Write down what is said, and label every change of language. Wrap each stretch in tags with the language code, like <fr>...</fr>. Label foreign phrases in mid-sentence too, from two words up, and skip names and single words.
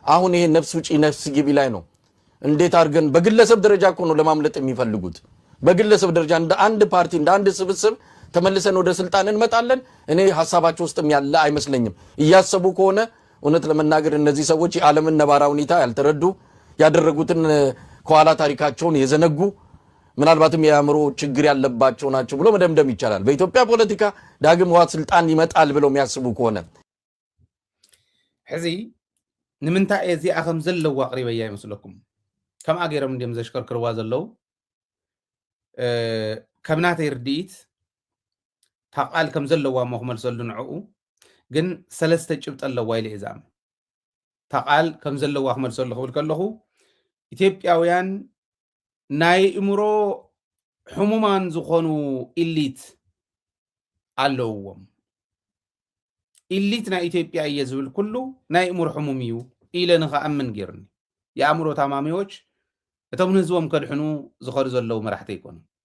<am>አሁን ይሄ ነፍስ ውጪ ነፍስ ግቢ ላይ ነው። እንዴት አድርገን በግለሰብ ደረጃ እኮ ነው ለማምለጥ የሚፈልጉት። በግለሰብ ደረጃ እንደ አንድ ፓርቲ እንደ አንድ ስብስብ ተመልሰን ወደ ስልጣን እንመጣለን። እኔ ሐሳባቸው ውስጥም ያለ አይመስለኝም። እያሰቡ ከሆነ እውነት ለመናገር እነዚህ ሰዎች የዓለምን ነባራዊ ሁኔታ ያልተረዱ ያደረጉትን ከኋላ ታሪካቸውን የዘነጉ ምናልባትም የአእምሮ ችግር ያለባቸው ናቸው ብሎ መደምደም ይቻላል። በኢትዮጵያ ፖለቲካ ዳግም ህወሓት ስልጣን ይመጣል ብለው የሚያስቡ ከሆነ</am> <ti>ሕዚ ንምንታይ እዚኣ ከም ዘለዋ ኣቕሪበያ ይመስለኩም? ከምኣ ገይሮም እንዲኦም ዘሽከርክርዋ ዘለው ከም ናተይ ርድኢት ታቃል ከም ዘለዋ ሞ ክመልሰሉ ንዕኡ ግን ሰለስተ ጭብጥ ኣለዋ ኢለ እየ ዝኣምን። ታቃል ከም ዘለዋ ክመልሰሉ ክብል ከለኹ ኢትዮጵያውያን ናይ እምሮ ሕሙማን ዝኾኑ ኢሊት ኣለውዎም። ኢሊት ናይ ኢትዮጵያ እየ ዝብል ኩሉ ናይ እምሮ ሕሙም እዩ ኢለ ንኸኣምን ገይሩኒ።</ti> <am>የኣእምሮ ታማሚዎች</am> <ti>እቶም ንህዝቦም ከድሕኑ ዝኸዱ ዘለው መራሕቲ ኣይኮኑ።</ti>